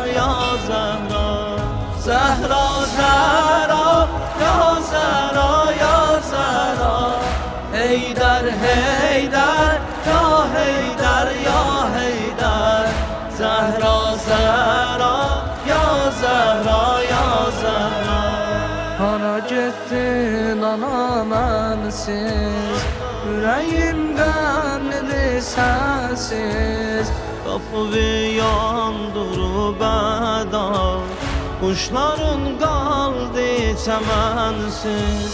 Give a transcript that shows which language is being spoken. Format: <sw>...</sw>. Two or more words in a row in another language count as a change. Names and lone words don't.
<ar>یا زهرا زهرا زهرا یا زهرا یا زهرا حیدر حیدر یا حیدر یا حیدر زهرا زهرا یا زهرا یا زهرا</ar> <az>Ana gittin ana mənsiz Ürəyimdən nədir sənsiz Qapı yandırıb əda Quşların qaldı çəmənsiz</az>